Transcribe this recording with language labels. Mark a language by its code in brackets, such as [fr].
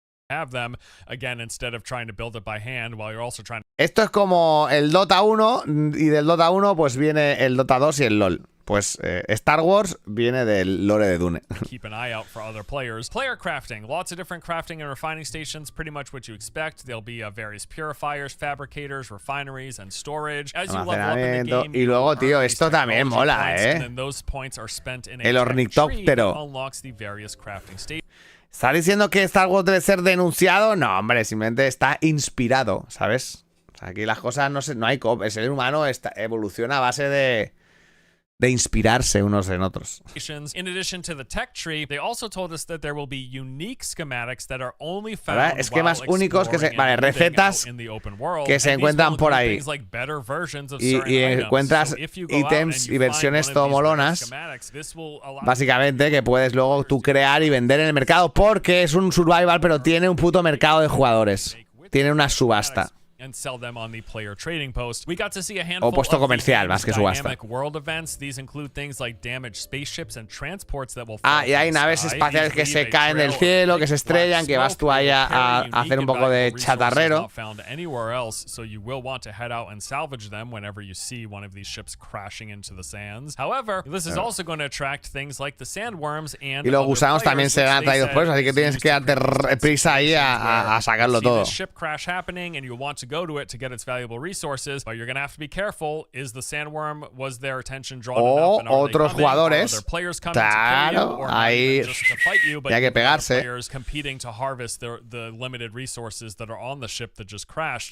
[en] Have them again instead of trying to build it by hand while you're also trying. [es] Esto es como el Dota 1 y del Dota 1 pues viene el Dota 2 y el LoL. Pues Star Wars viene del lore de Dune. [en] Keep an eye out for other players. Player crafting. Lots of different crafting and refining stations. Pretty much what you expect. There'll be various purifiers, fabricators, refineries, and storage. As you level up in the game, [es] y luego, tío, esto también mola, [en] and then those points are spent in [es] el ornitóptero. [en] Unlocks the various crafting stations. [es] ¿Está diciendo que Star Wars debe ser denunciado? No, hombre, simplemente está inspirado, ¿sabes? O sea, aquí las cosas no hay el ser humano evoluciona a base de inspirarse unos en otros. [en] In addition to the tech tree, they also told us that there will be unique schematics that are only found [es] esquemas únicos que recetas que se encuentran por ahí. Y encuentras ítems y versiones todo molonas, básicamente, que puedes luego tú crear y vender en el mercado, porque es un survival, pero tiene un puto mercado de jugadores. Tiene una subasta. [en] And sell them on the player trading post. We got to see a handful [es] o puesto comercial, más que subasta. [en] Dynamic world events. These include things like damaged spaceships and transports that will [es] y hay naves espaciales que se caen del cielo, que se estrellan, que vas tú ahí a hacer un poco de chatarrero. [en] So you will want to head out and salvage them whenever you see one of these ships crashing into the sands. However, this is also going to attract things like the sandworms and [es] y los gusanos también serán atraídos por eso, así que tienes que darte prisa ahí a sacarlo todo. [en] Ship crash happening and you want to go to it to get its valuable resources, but you're going to have to be careful. Is the sandworm, was their attention drawn enough? And [es] otros jugadores, claro, ahí hay que pegarse. [en] Players competing to harvest the limited resources that are on the ship that just crashed.